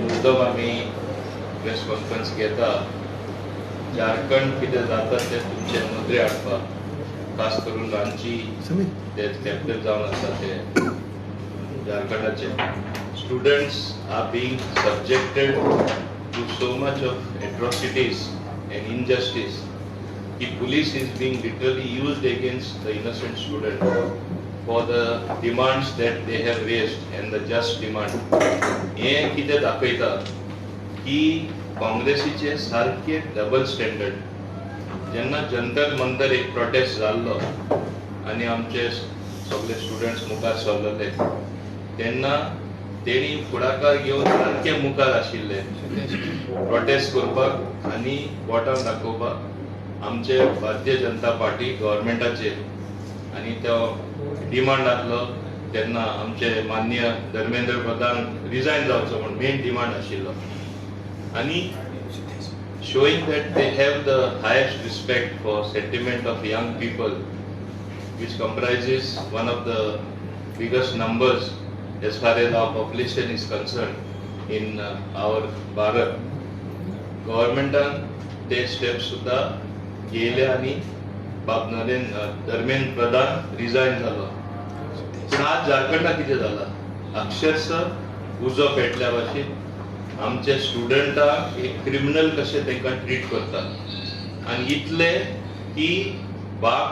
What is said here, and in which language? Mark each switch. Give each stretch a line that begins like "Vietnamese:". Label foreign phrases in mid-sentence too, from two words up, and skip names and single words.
Konkani: मुद्दम आम्ही प्रेस कॉन्फरन्स घेता झारखंड कितें जाता ते तुमचे नदरे हाडपाक खास करून रांची ते कॅपिटल जावन आसा ते झारखंडाचे
English: students are being subjected to so much of atrocities and injustice की police is being literally used against the innocent student for the demands that they have raised and the just demand.
Konkani: हे कितें दाखयता की काँग्रेसीचे सारखे
English: double standard
Konkani: जेन्ना जंतर मंतर एक प्रोटेस्ट जाल्लो आनी आमचे सगळे स्टुडंट्स मुखार सरलेले तेन्ना तेणी फुडाकार घेवन सारखे मुखार आशिल्ले प्रोटेस्ट करपाक आनी बोटां दाखोवपाक आमचे भारतीय जनता पार्टी गव्हर्मेंटाचेर आनी तो डिमांड आसलो तेन्ना आमचे माननीय धर्मेंद्र प्रधान रिजायन जावचो म्हण मेन डिमांड आशिल्लो आनी
English: showing that they have the highest respect for sentiment of young people which comprises one of the biggest numbers as far as our population is concerned in our Bharat.
Konkani: Governmentan ते steps सुद्धा गेले आणि धर्मेंद्र प्रधान रिजायन झालो पण आज झारखंडात किती झाला अक्षरशः उजो पेटल्या भाशेन आमचे स्टुडंटांक एक क्रिमिनल कशे तांकां ट्रीट करतात आनी इतले की बार्ब्ड